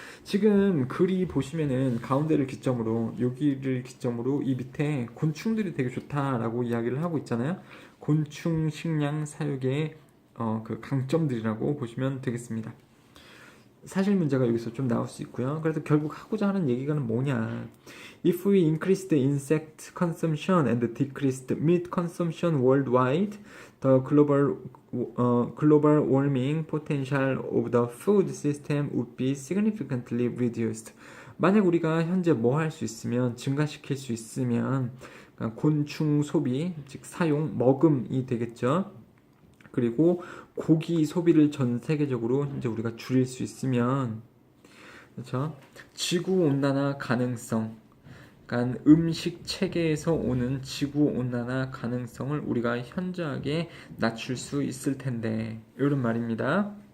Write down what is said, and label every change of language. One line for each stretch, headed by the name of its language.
Korean: 지금 글이 보시면은 가운데를 기점으로 여기를 기점으로 이 밑에 곤충들이 되게 좋다라고 이야기를 하고 있잖아요. 곤충 식량 사육의 그 강점들이라고 보시면 되겠습니다. 사실 문제가 여기서 좀 나올 수 있고요. 그래서 결국 하고자 하는 얘기가 뭐냐.
English: If we increase the insect consumption and decrease the meat consumption worldwide, the global warming potential of the food system would be significantly reduced.
Korean: 만약 우리가 현재 뭐 할 수 있으면,
English: 증가시킬 수 있으면
Korean: 그러니까 곤충 소비, 즉 사용, 먹음이 되겠죠. 그리고 고기 소비를 전 세계적으로 이제 우리가 줄일 수 있으면, 그렇죠? 지구 온난화 가능성, 그러니까 음식 체계에서 오는 지구 온난화 가능성을 우리가 현저하게 낮출 수 있을 텐데, 이런 말입니다.